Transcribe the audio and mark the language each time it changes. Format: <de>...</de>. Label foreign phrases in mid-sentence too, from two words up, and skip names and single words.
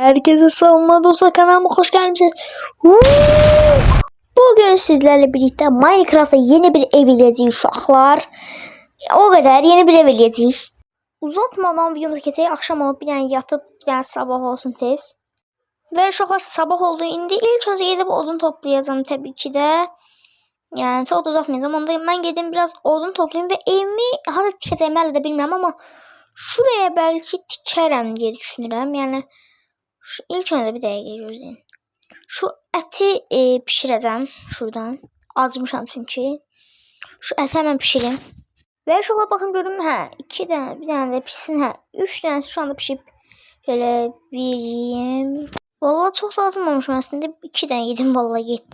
<tr>Herkese savunma dostu kanalıma hoş geldiniz. Bugün sizlerle birlikte Minecraft'ta yeni bir ev</tr> <az>eləyəcəyik uşaqlar.</az> <tr>O kadar yeni bir ev eləyəcəyik. Uzatmadan videomuza keçək.</tr> <az>Akşam olub bir dənə yatıb, bir dənə sabah olsun tez.</az> <tr>Ve uşaqlar sabah oldu. İndi ilk önce gidip odun toplayacağım tabii ki de. Yani çok da uzatmayacağım. Onda ben gidip biraz odun toplayayım ve</tr> <az>evimi hara tikəcəyimi hələ də bilmirəm</az> <tr>ama şuraya belki tikərəm diye düşünürəm. Yani şu ilk önce</tr> <az>bir dəqiqə gözləyin.</az> <tr>Şu</tr> <az>əti pişirəcəm</az> <tr>şuradan. Acmışam çünkü. Şu əti hemen pişirim. Ve şuna bakın görün hə</tr> <az>2 dənə, bir dənə də pişsin hə.</az> <tr>3 dənəsi şu anda pişib. Şöyle bir yiyeyim. Vallahi çok lazımmamışım aslında. 2 dənə yedim vallahi gitti.</tr>